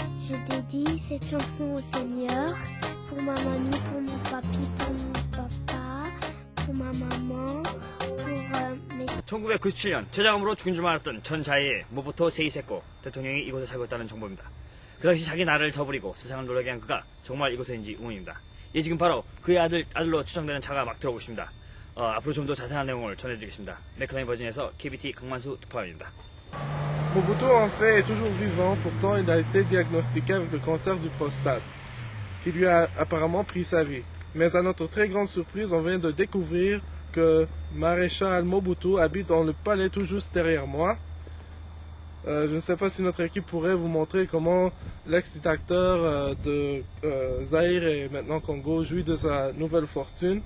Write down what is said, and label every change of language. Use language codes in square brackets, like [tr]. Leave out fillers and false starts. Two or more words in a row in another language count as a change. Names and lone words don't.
[fr] je dédie cette chanson au Seigneur, pour ma mamie, pour mon papy, pour mon papa, pour ma maman, pour mes... [ko] 1997년 저장암으로 죽은 줄 알았던 전 자해의 모부토 세이세코 대통령이 이곳에 살고 있다는 정보입니다. 그 당시 자기 나라를 저버리고 세상을 놀라게 한 그가 정말 이곳에인지 의문입니다. 예, 지금 바로 그의 아들로 추정되는 차가 막 들어오고 있습니다. 앞으로 좀 더 자세한 내용을 전해드리겠습니다. 맥클레인 버진에서 KBT 강만수 특파원입니다. [fr] Mobutu en fait est toujours vivant, pourtant il a été diagnostiqué avec le cancer du prostate, qui lui a apparemment pris sa vie. Mais à notre très grande surprise, on vient de découvrir que Maréchal Mobutu habite dans le palais tout juste derrière moi. Je ne sais pas si notre équipe pourrait vous montrer comment l'ex-dictateur de Zaïre et maintenant Congo jouit de sa nouvelle fortune.